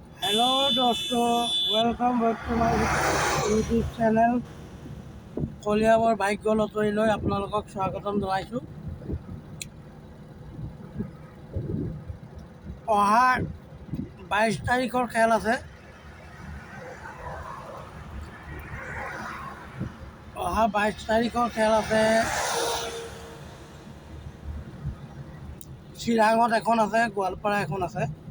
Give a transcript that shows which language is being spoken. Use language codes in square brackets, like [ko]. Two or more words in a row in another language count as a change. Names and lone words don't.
[hi] हेलो दोस्तों, [en] welcome back to my YouTube channel [as] কলিয়াবৰ ভাগ্য লটাৰীলৈ আপোনালোকক স্বাগতম জনাইছোঁ। অহা 22 তাৰিখৰ খেল আছে। চিৰাঙত এখন আছে, গোৱালপাৰা এখন আছে।